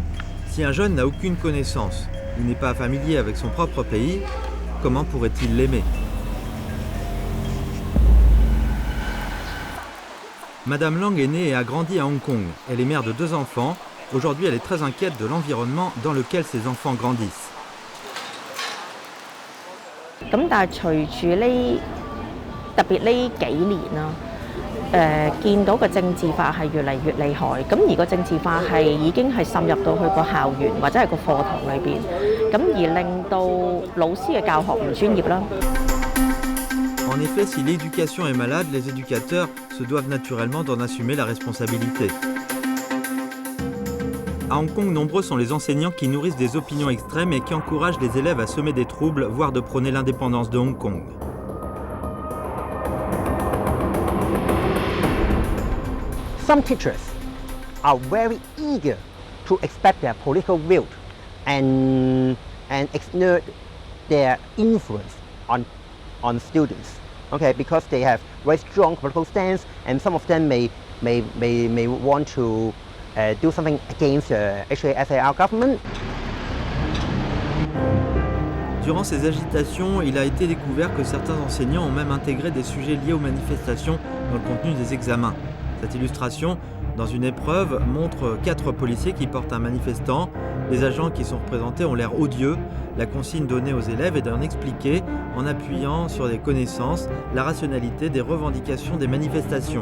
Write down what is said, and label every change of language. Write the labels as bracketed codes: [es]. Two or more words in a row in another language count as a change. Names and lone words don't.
[fr] Si un jeune n'a aucune connaissance ou n'est pas familier avec son propre pays, comment pourrait-il l'aimer? Madame Lang est née et a grandi à Hong Kong. Elle est mère de 2 enfants. Aujourd'hui, elle est très inquiète de l'environnement dans lequel ses enfants grandissent. [yue] 咁但係隨住呢特別呢幾年啦，見到個政治化係越嚟越厲害，咁而個政治化係已經係滲入到去個校園或者係個課堂裏邊，咁而令到老師嘅教學唔專業啦。 [fr] En effet, si l'éducation est malade, les éducateurs se doivent naturellement d'en assumer la responsabilité. À Hong Kong, nombreux sont les enseignants qui nourrissent des opinions extrêmes et qui encouragent les élèves à semer des troubles, voire de prôner l'indépendance de Hong Kong. [en] Some teachers are very eager to express their political view and exert their influence on students. Okay, because they have very strong political stance, and some of them may want to do something against the HKSAR government. [fr] Durant ces agitations, il a été découvert que certains enseignants ont même intégré des sujets liés aux manifestations dans le contenu des examens. Cette illustration, dans une épreuve, montre 4 policiers qui portent un manifestant. Les agents qui sont représentés ont l'air odieux. La consigne donnée aux élèves est d'en expliquer, en appuyant sur des connaissances, la rationalité des revendications des manifestations.